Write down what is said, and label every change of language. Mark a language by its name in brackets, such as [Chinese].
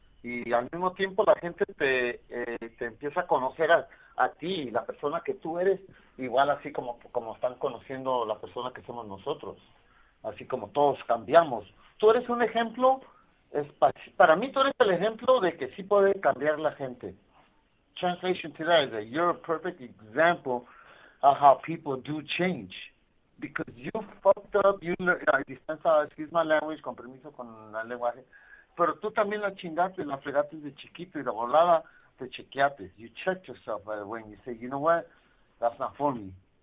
[Spanish] Y al mismo tiempo la gente te empieza a conocer a ti, la persona que tú eres, igual así como están conociendo la persona que somos nosotros, así como todos cambiamos. Tú eres un ejemplo, para mí tú eres el ejemplo de que sí puede cambiar la gente. [English] Translation to that is that you're a perfect example of how people do change. Because you fucked up, excuse my language, [Spanish] con permiso con el lenguaje, pero tú también la chingaste, la fregaste de chiquito y de volada te chequeaste. [English] You checked yourself right away and you say, you know what, that's not for me.